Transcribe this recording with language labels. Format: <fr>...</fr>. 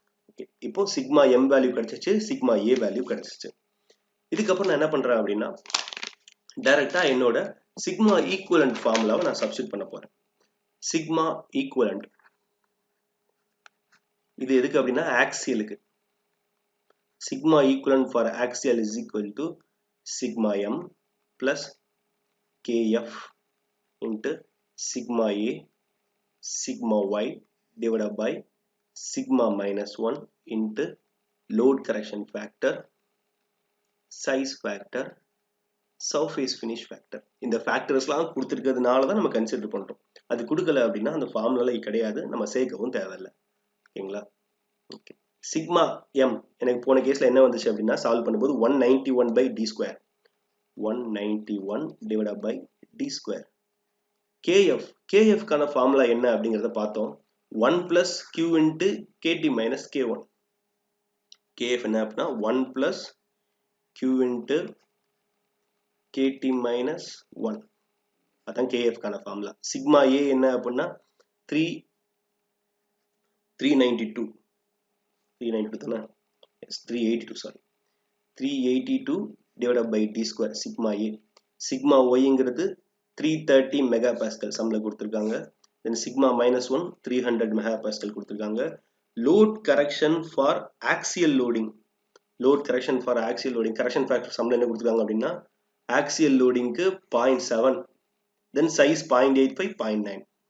<ta>Okay, இப்போ sigma M value கிடைச்சிச்சு, sigma A value கிடைச்சிச்சு. இதுக்கப்புறம் நான் என்ன பண்றேன் அப்படின்னா டைரக்டா என்னோட சிக்மா ஈக்குவலண்ட் ஃபார்முலாவை நான் சப்ஸ்டிட் பண்ண போறேன். சிக்மா ஈக்குவலண்ட் இது எதுக்கு அப்படின்னா ஆக்சியலுக்கு.</ta> <en>Sigma equivalent for axial is equal to sigma M plus K F into sigma A sigma y divided by sigma minus 1 into load correction factor, size factor, surface finish factor.</en> <ta>இந்த ஃபேக்டர்ஸ்லாம் கொடுத்துருக்கிறதுனால தான் நம்ம consider பண்ணுறோம். அது கொடுக்கல அப்படின்னா அந்த ஃபார்முலால கிடையாது, நம்ம சேர்க்கவும் தேவையில்லை. ஓகேங்களா? ஓகே. சிக்மா எம் எனக்கு போன கேஸில் என்ன வந்துச்சு அப்படின்னா சால்வ் பண்ணும்போது 191 by d square 191 divided by d square. KF கான ஃபார்முலா என்ன அப்படிங்கறத பார்த்தோம்.</ta> <en>1 plus q into kt minus k1. KF என்ன அப்படின்னா 1 plus q into kt minus 1.</en> <ta>அதான் KF கான ஃபார்முலா. சிக்மா A என்ன அப்படின்னா 392 தானே?</ta> <en>Yes 382 sorry 382 divided by d square sigma A.</en> <ta>Sigma Yங்கிறது 330 megapascal சம்ல கொடுத்திருக்காங்க.</ta> <en>then sigma minus 1 300 megapascal கொடுத்திருக்காங்க. load correction for axial loading correction factor</en> <ta>சம்ல என்ன கொடுத்திருக்காங்க அப்படின்னா</ta> <en>axial loading க்கு 0.7 then size 0.85 0.9.</en>